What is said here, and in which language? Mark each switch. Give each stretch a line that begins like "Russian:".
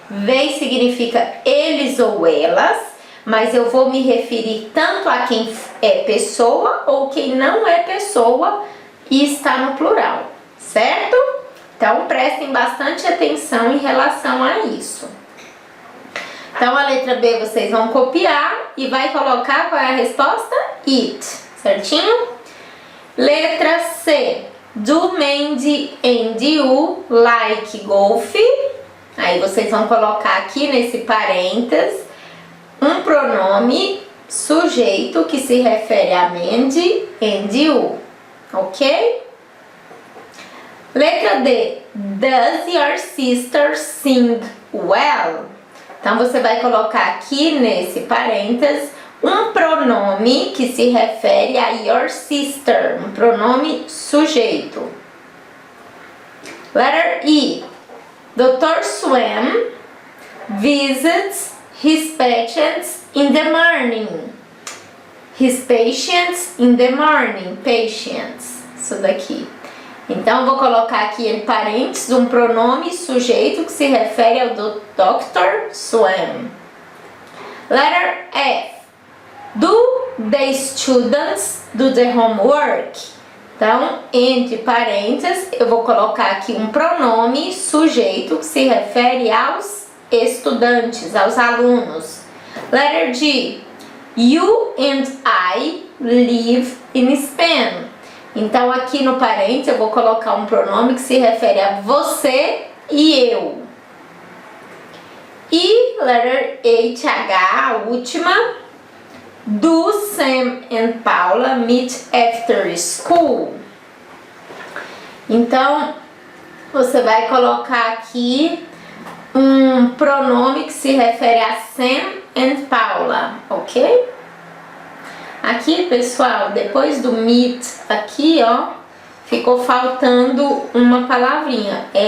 Portuguese: They significa eles ou elas, mas eu vou me referir tanto a quem é pessoa ou quem não é pessoa e está no plural, certo? Então prestem bastante atenção em relação a isso. Então a letra B vocês vão copiar e vai colocar qual é a resposta? It, certinho? Letra C.
English: Do Mandy and you like golf?
Portuguese: Aí vocês vão colocar aqui nesse parênteses um pronome sujeito que se refere a Mandy and you, ok? Letra D.
English: Does your sister sing well?
Portuguese: Então você vai colocar aqui nesse parênteses um pronome que se refere a
English: your sister,
Portuguese: um pronome sujeito.
English: Letter E. Dr. Swam visits his patients in the morning. His patients in the morning.
Portuguese: Patients. Isso daqui. Então, eu vou colocar aqui em parênteses um pronome sujeito que se refere ao Dr.
English: Swam. Letter F. Do the students do the homework?
Portuguese: Então, entre parênteses, eu vou colocar aqui um pronome sujeito que se refere aos estudantes, aos alunos.
English: Letter G. You and I live in Spain.
Portuguese: Então, aqui no parênteses, eu vou colocar um pronome que se refere a você e eu. E
English: letter H,
Portuguese: a última.
English: Do Sam and Paula meet after school?
Portuguese: Então, você vai colocar aqui um pronome que se refere a Sam and Paula, ok? Aqui, pessoal, depois do meet, aqui, ó, ficou faltando uma palavrinha.